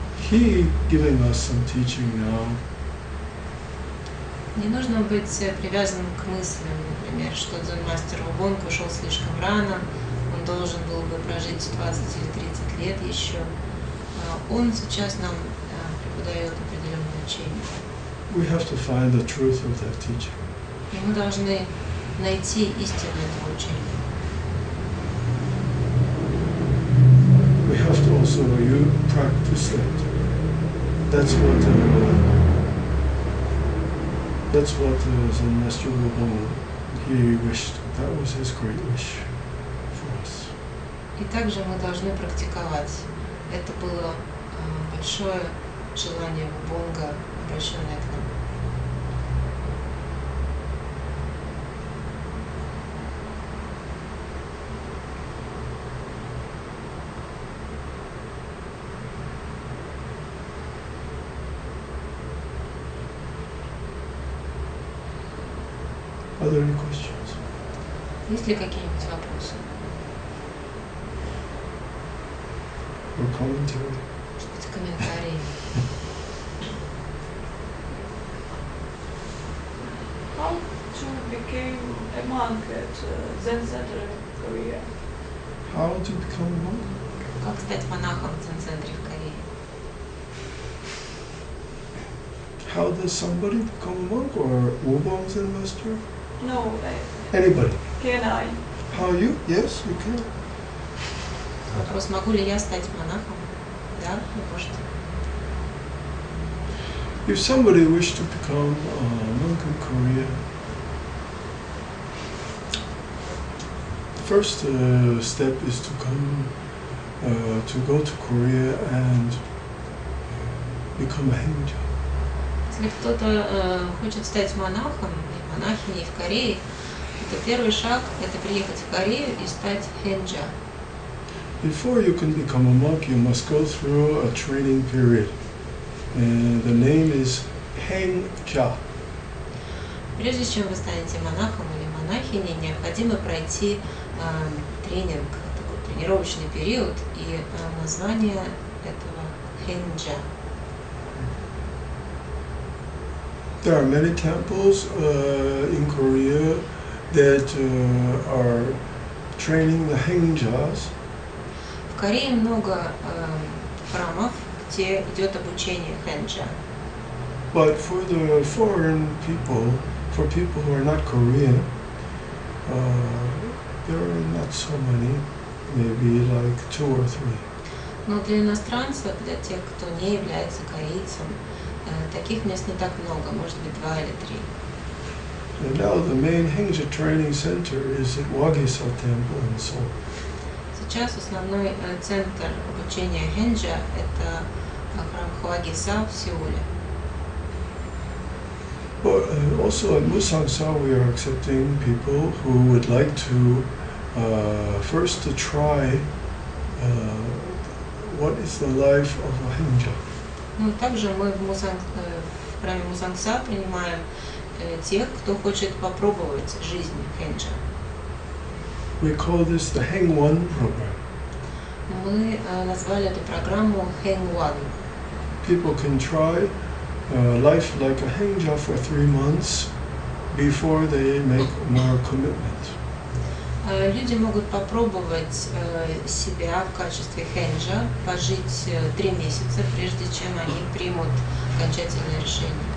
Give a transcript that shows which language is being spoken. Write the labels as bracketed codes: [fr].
[en] He giving us some teaching now. [ru] Не нужно быть привязанным к мыслям, например, что дзен-мастер Вубон ушел слишком рано, он должен был бы прожить 20 или 30 лет еще. Он сейчас нам преподает определенное учение. [en] We have to find the truth of that teaching. [ru] И мы должны найти истину этого учения. [en] We have to also practice it. That's what That's what Zen Master Wubon, he wished. That was his great wish for us. [ru] И также мы должны практиковать. Это было большое желание Бонга, обращенное к нам. [en] Are there any questions? [ru] Есть ли какие-нибудь вопросы? [en] Or commentary? [ru] Может быть, комментарии? [en] How to become a monk at Zen Center in Korea? How to become a monk? [ru] Как стать монахом в Дзен-центре в Корее? [en] How does somebody become a monk, or Wubon Zen Master? No, Anybody. can I? How you? Yes, you can. [ru] Вопрос, могу ли я стать монахом? Да, вы можете. [en] If somebody wished to become a monk in Korea, the first step is to go to Korea and become a hengja. [ru] Если кто-то хочет стать монахом или монахиней в Корее, то первый шаг – это приехать в Корею и стать хенджа. [en] Before you can become a monk, you must go through a training period. And the name is hengja. [ru] Прежде чем вы станете монахом или монахиней, необходимо пройти тренинг, такой тренировочный период, и название этого хенджа. [en] There are many temples in Korea that are training the hengjas. [ru] В Корее много храмов, где идет обучение хенджа. [en] But for the foreign people, for people who are not Korean, there are not so many, maybe like 2 or 3. [ru] Но для иностранцев, для тех, кто не является корейцем, таких мест не так много, может быть 2 или 3. [en] And now the main hengja training center is at Wagisa Temple in Seoul. [ru] Сейчас основной центр обучения хенджа – это храм Хвагиса в Сеуле. [en] But also at Musangsa we are accepting people who would like to first to try what is the life of a hengja. [ru] Ну, также мы в храме Мусангса принимаем тех, кто хочет попробовать жизнь хенджа. [en] We call this the Heng One program. [ru] Мы назвали эту программу Heng One. [en] People can try life like a hengja for 3 months before they make more commitment. [ru] Люди могут попробовать себя в качестве хенджа, пожить 3 месяца, прежде чем они примут окончательное решение.